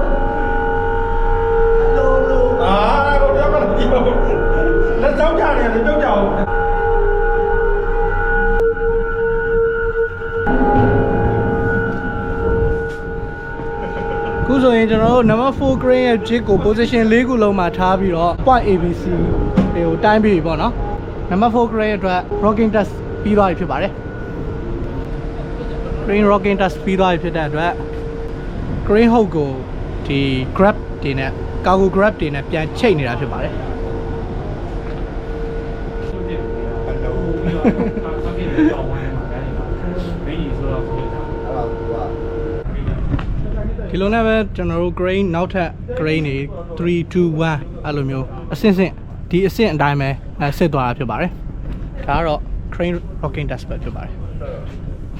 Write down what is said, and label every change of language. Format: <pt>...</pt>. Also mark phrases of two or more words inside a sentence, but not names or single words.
<my>အာတော့ရပါလားဒီလက်စောင်းကြတယ်လက်ကြောက်ကြအောင် ခုဆိုရင်ကျွန်တော်တို့</my> <en>number 4 crane</en> <my>ရဲ့ jig ကို position 4ခုလုံးမှာထားပြီးတော့</my> <en>point ABC</en> <my>တွေကိုတိုင်းပြီးပြီပေါ့နော်</my> <en>number 4 crane</en> <my>အတွက်</my> <en>rocking test</en> <my>ပြီးသွားပြီဖြစ်ပါတယ်</my> <en>crane rocking test</en> <my>ပြီးသွားပြီဖြစ်တဲ့အတွက်</my> <en>crane hook</en> <my>ကိုဒီ grab တွေနဲ့</my> <en>cargo grab</en> <my>တွေနဲ့ပြန်ချိတ်နေတာဖြစ်ပါတယ် ဒီလိုနဲ့ပဲကျွန်တော်တို့ crane နောက်ထပ် crane တွေ3 2 1အဲ့လိုမျိုးအဆင့်ဒီအဆင့်အတိုင်းပဲဆစ်သွားတာဖြစ်ပါတယ်ဒါကတော့</my> <en>crane rocking test</en> <my>ပဲဖြစ်ပါတယ်</my>